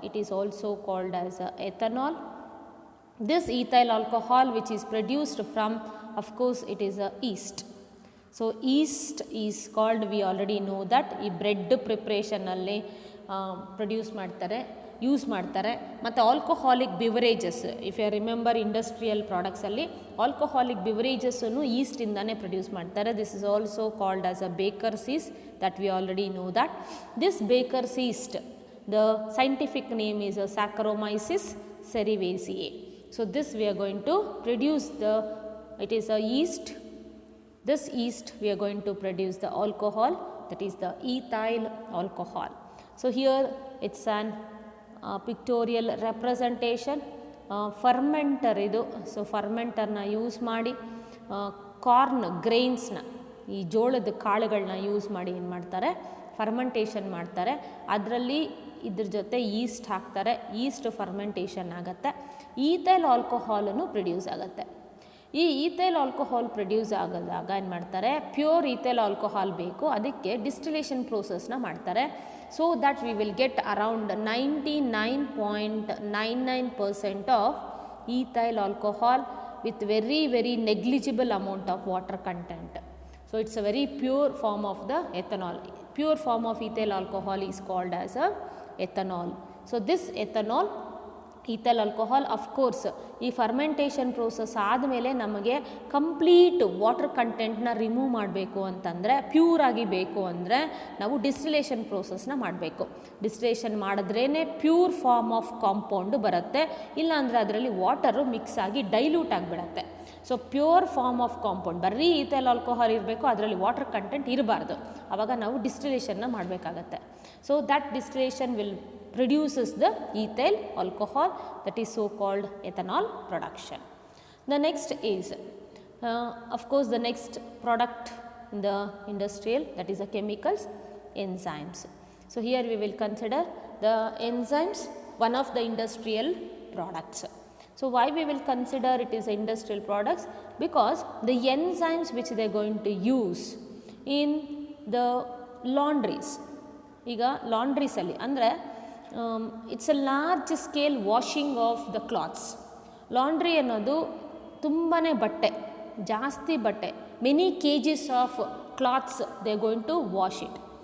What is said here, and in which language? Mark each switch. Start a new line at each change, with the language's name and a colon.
English: It is also called as ethanol. This ethyl alcohol which is produced from, of course, it is a yeast. So yeast is called, we already know that,
Kannada: ಈ bread ಪ್ರಿಪ್ರೇಷನಲ್ಲಿ produce ಮಾಡ್ತಾರೆ, use ಮಾಡ್ತಾರೆ. ಮತ್ತು alcoholic beverages,
English: if you remember
Kannada: industrial ಪ್ರಾಡಕ್ಟ್ಸಲ್ಲಿ alcoholic ಬಿವರೇಜಸ್ಸನ್ನು ಈಸ್ಟಿಂದಾನೇ produce ಮಾಡ್ತಾರೆ.
English: This is also called as a baker's yeast, that we already know that. This baker's yeast, the scientific name is Saccharomyces cerevisiae. So this we are going to produce the, it is a yeast. This yeast we are going to produce the alcohol, that is the ethyl alcohol. So here it's an pictorial representation.
Kannada: Fermenter idu. So fermenter na use ಮಾಡಿ corn ಗ್ರೈನ್ಸ್ನ, ಈ ಜೋಳದ ಕಾಳುಗಳನ್ನ use ಮಾಡಿ ಏನು ಮಾಡ್ತಾರೆ, fermentation ಮಾಡ್ತಾರೆ. ಅದರಲ್ಲಿ ಇದ್ರ ಜೊತೆ ಈಸ್ಟ್ ಹಾಕ್ತಾರೆ, ಈಸ್ಟ್ ಫರ್ಮೆಂಟೇಷನ್ ಆಗುತ್ತೆ, ಈಥೈಲ್ ಆಲ್ಕೋಹಾಲನ್ನು ಪ್ರೊಡ್ಯೂಸ್ ಆಗುತ್ತೆ. ಈ ಈಥೈಲ್ ಆಲ್ಕೋಹಾಲ್ ಪ್ರೊಡ್ಯೂಸ್ ಆಗೋದಾಗ ಏನು ಮಾಡ್ತಾರೆ, ಪ್ಯೂರ್ ಈಥೈಲ್ ಆಲ್ಕೋಹಾಲ್ ಬೇಕು, ಅದಕ್ಕೆ ಡಿಸ್ಟಿಲೇಷನ್ ಪ್ರೋಸೆಸ್ನ ಮಾಡ್ತಾರೆ.
English: So that we will get around 99.99% of ethyl alcohol with very negligible amount of water content. So it's a very pure form of the ethanol. Pure form of ethyl alcohol is called as a ethanol. So this ethanol, ethyl alcohol, of course,
Kannada: ಈ fermentation process ಆದಮೇಲೆ ನಮಗೆ complete water ಕಂಟೆಂಟ್ನ remove ಮಾಡಬೇಕು ಅಂತಂದರೆ, pure ಆಗಿ ಬೇಕು ಅಂದರೆ ನಾವು distillation ಪ್ರೋಸೆಸ್ನ ಮಾಡಬೇಕು. Distillation ಮಾಡಿದ್ರೇ
English: pure form of compound
Kannada: ಬರುತ್ತೆ, ಇಲ್ಲಾಂದರೆ ಅದರಲ್ಲಿ ವಾಟರು ಮಿಕ್ಸ್ ಆಗಿ ಡೈಲ್ಯೂಟ್ ಆಗಿಬಿಡತ್ತೆ.
English: so pure form of compound,
Kannada: ಬರೀ ಈಥೈಲ್ ಆಲ್ಕೋಹಾಲ್ ಇರಬೇಕು, ಅದರಲ್ಲಿ ವಾಟರ್ ಕಂಟೆಂಟ್ ಇರಬಾರ್ದು, ಆವಾಗ ನಾವು ಡಿಸ್ಟಿಲೇಷನ್ನ ಮಾಡಬೇಕಾಗತ್ತೆ.
English: So that distillation will produces the ethyl alcohol, that is so called ethanol production. The next is of course the next product in the industrial, that is the chemicals, enzymes. So here we will consider the enzymes, one of the industrial products. So why we will consider it is industrial products, because the enzymes which they are going to use in the laundries.
Kannada: ಈಗ ಲಾಂಡ್ರೀಸಲ್ಲಿ ಅಂದರೆ
English: It's a large scale washing of the clothes.
Kannada: Laundry ಅನ್ನೋದು ತುಂಬಾ ಬಟ್ಟೆ, ಜಾಸ್ತಿ ಬಟ್ಟೆ,
English: Many KGs of clothes they going to wash it.